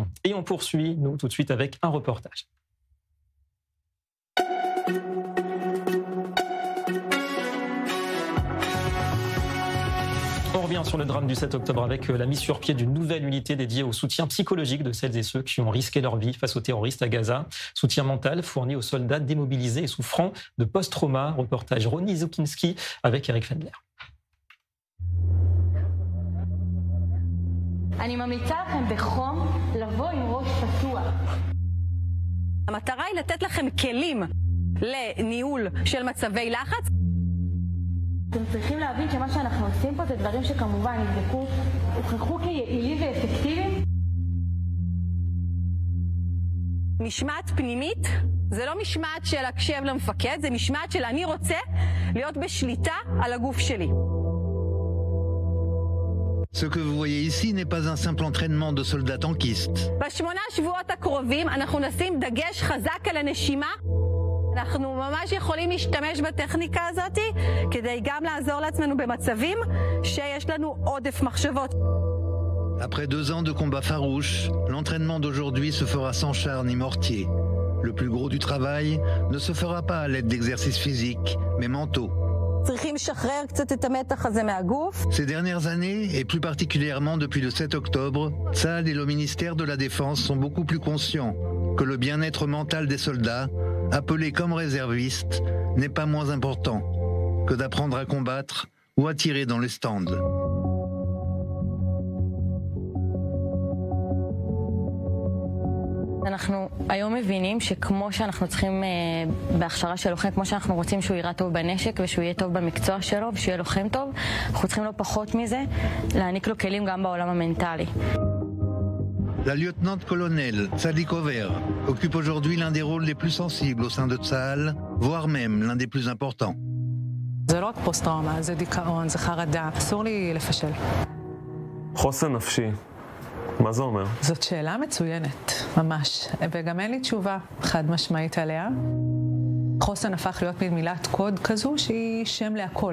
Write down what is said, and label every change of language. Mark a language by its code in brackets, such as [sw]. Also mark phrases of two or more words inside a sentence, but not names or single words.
[fr] Et on poursuit, nous, tout de suite avec un reportage. On revient sur le drame du 7 octobre avec la mise sur pied d'une nouvelle unité dédiée au soutien psychologique de celles et ceux qui ont risqué leur vie face aux terroristes à Gaza. Soutien mental fourni aux soldats démobilisés et souffrant de post-trauma. Reportage Ronnie Zukinski avec Eric Fendler. [he] אני ממליצה לכם בחום לבוא עם ראש פתוח. המטרה היא לתת לכם כלים לניהול של מצבי לחץ. אתם צריכים להבין שמה שאנחנו עושים פה זה דברים שכמובן הוכחו כיעילים ואפקטיביים. משמעת פנימית זה לא משמעת של להקשיב למפקד, זה משמעת של אני רוצה להיות בשליטה על הגוף שלי. [fr] Ce que vous voyez ici n'est pas un simple entraînement de soldats tankistes. [he] בשמונה שבועות הקרובים אנחנו נשים דגש חזק על הנשימה. אנחנו ממש יכולים להשתמש בטכניקה הזאת כדי גם לעזור לעצמנו במצבים שיש לנו עודף מחשבות. [fr] Après 2 ans de combats farouches, l'entraînement d'aujourd'hui se fera sans char ni mortier. Le plus gros du travail ne se fera pas à l'aide d'exercices physiques, mais mentaux. Ces dernières années, et plus particulièrement depuis le 7 octobre, Tsahal et le ministère de la Défense sont beaucoup plus conscients que le bien-être mental des soldats, appelés comme réservistes, n'est pas moins important que d'apprendre à combattre ou à tirer dans les stands. [he] אנחנו היום מבינים שכמו שאנחנו צריכים בהכשרה של לוחם, כמו שאנחנו רוצים שהוא יראה טוב בנשק ושהוא יהיה טוב במקצוע שלו ושיהיה לוחם טוב, אנחנו צריכים לא פחות מזה, להעניק לו כלים גם בעולם המנטלי. [fr] La lieutenant-colonel Tzadik Kover occupe aujourd'hui l'un des rôles les plus sensibles au sein de Tsahal, voire même l'un des plus importants. [he] זה לא רק פוסט-טראומה, זה דיכאון, זה חרדה, אסור לי לפשל. חוסן נפשי. מה זה אומר? זאת שאלה מצוינת, ממש. וגם אין לי תשובה חד משמעית עליה. חוסן הפך להיות מין מילת קוד כזו שהיא שם להכל.